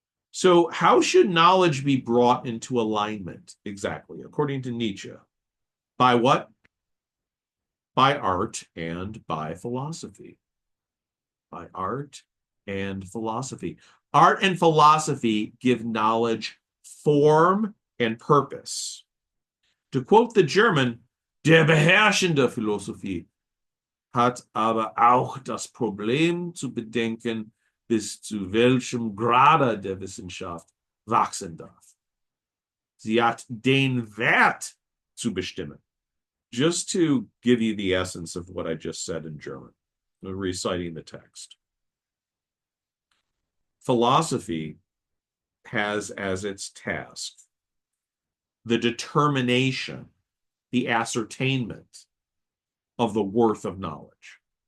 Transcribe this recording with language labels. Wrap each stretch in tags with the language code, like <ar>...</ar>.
<en>So how should knowledge be brought into alignment exactly, according to Nietzsche? By what? By art and by philosophy. By art and philosophy. Art and philosophy give knowledge form and purpose. To quote the German,</en> <de>der beherrschende Philosophie hat aber auch das Problem zu bedenken, bis zu welchem Grade der Wissenschaft wachsen darf. Sie hat den Wert zu bestimmen.</de> <en>Just to give you the essence of what I just said in German, reciting the text. Philosophy has as its task the determination, the ascertainment of the worth of knowledge.</en>